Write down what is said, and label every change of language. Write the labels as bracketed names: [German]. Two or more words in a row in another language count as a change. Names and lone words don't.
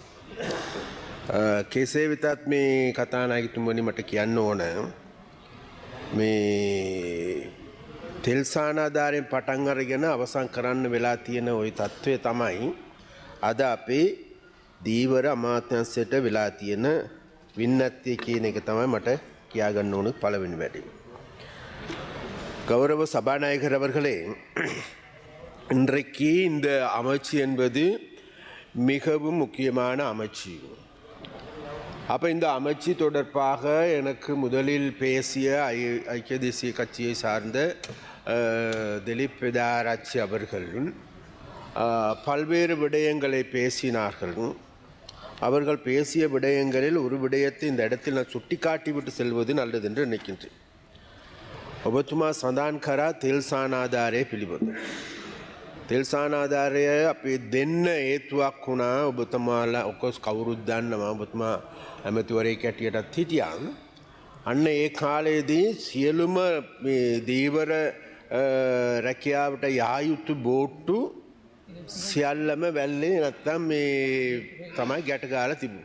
[Sinhala] කෙසේ වෙතත් මේ කතානායකතුමනි මට කියන්න ඕන, මේ තෙල් සානාධාරයෙන් පටන් අරගෙන අවසන් කරන්න වෙලා තියෙන ওই තත්ත්වය තමයි අද අපේ දීවර අමාත්‍යාංශයට වෙලා තියෙන වින්නත්ය කියන එක තමයි මට කියාගන්න ඕන පළවෙනි වැඩේ. [Tamil] கௌரவ சபாநாயகர் அவர்களே, இன்றைக்கு இந்த அமைச்சு என்பது மிகவும் முக்கியமான அமைச்சு. அப்போ இந்த அமைச்சு தொடர்பாக எனக்கு முதலில் பேசிய ஐக்கிய தேசிய கட்சியை சார்ந்த திலீப் விதாராச்சி அவர்கள் பல்வேறு விடயங்களை பேசினார்கள். அவர்கள் பேசிய விடயங்களில் ஒரு விடயத்தை இந்த இடத்தில் நான் சுட்டிக்காட்டிவிட்டு செல்வது நல்லது என்று நினைக்கின்றேன். [Sinhala] ඔබතුමා සඳහන් කරා තෙල් සානාධාරය පිළිබඳ. තෙල් සානාධාරය අපි දෙන්න හේතුවක් වුණා. ඔබතුමාලා ඔක්කොස් කවුරුත් දන්නවා, ඔබතුමා ඇමතිවරයෙක් හැටියටත් හිටියා. අන්න ඒ කාලයේදී සියලුම මේ දීවර රැකියාවට යා යුතු බෝට්ටු සියල්ලම වැල්ලේ නැත්තම් මේ තමයි ගැට ගාලා තිබුණේ.